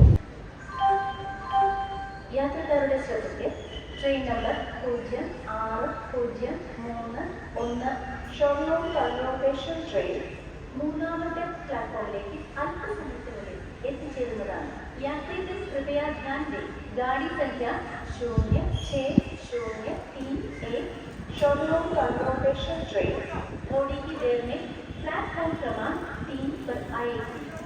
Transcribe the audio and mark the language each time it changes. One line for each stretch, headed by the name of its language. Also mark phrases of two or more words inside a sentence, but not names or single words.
Malayalam: യാത്രക്കാരുടെ ശ്രദ്ധയ്ക്ക് ട്രെയിൻ നമ്പർ 0603 ഷൊർണൂർ
English: convocation train
Malayalam: 3ാമത്തെ പ്ലാറ്റ്ഫോമിലേക്ക് അല്പസമയത്തിനുള്ളിൽ എത്തിച്ചേരുന്നതാണ്.
Hindi: യാത്രികർ कृपया ध्यान दें, गाड़ी संख्या 0603 ഷൊർണൂർ
English: convocation train
Hindi: थोड़ी ही देर में प्लेटफॉर्म क्रमांक 3 पर आएगी.